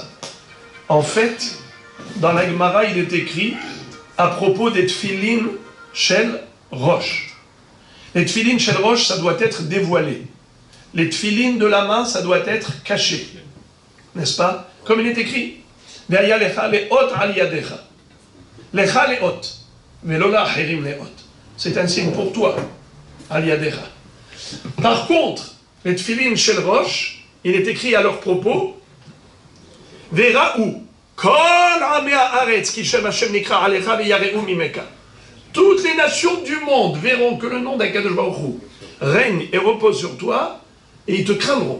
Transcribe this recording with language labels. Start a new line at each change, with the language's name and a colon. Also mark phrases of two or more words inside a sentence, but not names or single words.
French: En fait, dans la Gemara, il est écrit à propos des
Hebrew: תפילין של ראש.
French: Les
Hebrew: תפילין של ראש,
French: ça doit être dévoilé. Les tfilin de la main, ça doit être caché. N'est-ce pas? Comme il est écrit.
Hebrew: והיה לך לאות על ידך. לך לאות. ולא לאחרים לאות.
French: C'est un signe pour toi.
Hebrew: על ידך.
French: Par contre, les
Hebrew: תפילין של ראש,
French: il est écrit à leur propos.
Hebrew: וראו.
French: Toutes les nations du monde verront que le nom d'
Hebrew: הקדוש ברוך הוא
French: règne et repose sur toi, et ils te craindront.